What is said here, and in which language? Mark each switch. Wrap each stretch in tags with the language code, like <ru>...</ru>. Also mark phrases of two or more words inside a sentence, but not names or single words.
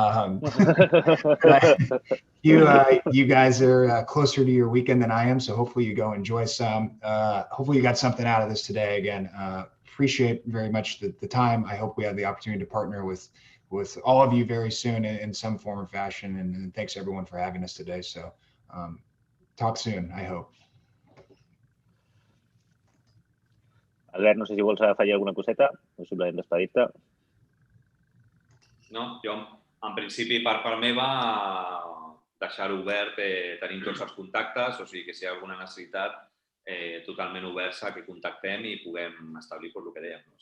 <en>You guys are closer to your weekend than I am, so hopefully you go enjoy some. Hopefully you got something out of this today. Again, appreciate very much the time. I hope we have the opportunity to partner with all of you very soon in some form or fashion. And thanks everyone for having us today. So talk soon, I hope.</en> <ca>Albert, no sé si vols afegir alguna coseta o simplement despedir-te. No, jo en principi per part meva deixar-ho obert, tenim tots els contactes, o sigui que si hi ha alguna necessitat totalment oberts a que contactem i puguem establir el que dèiem, no?</ca>